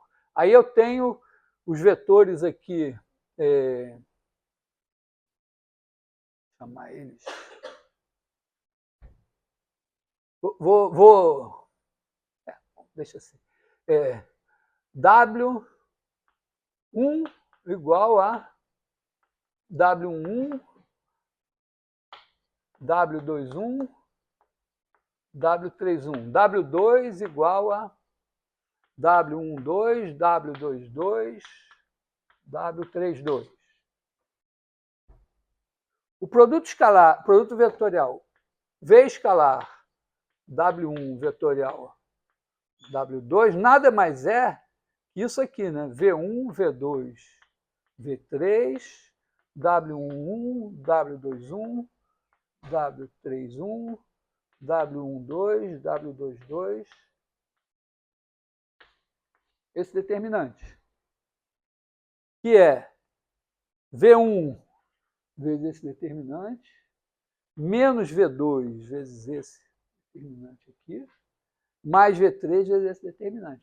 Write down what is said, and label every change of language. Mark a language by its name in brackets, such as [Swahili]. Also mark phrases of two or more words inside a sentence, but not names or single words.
[Portuguese] Aí eu tenho os vetores aqui, chamar eles. Deixa assim. W1 igual a W11, W21, W31. W2 igual a W12, W22, W32. O produto escalar, produto vetorial V escalar W1 vetorial W2 nada mais é que isso aqui, né? V1, V2, V3, W11, W21, W31, W12, W22, esse determinante, que é V1 vezes esse determinante, menos V2 vezes esse determinante aqui, mais V3 vezes esse determinante.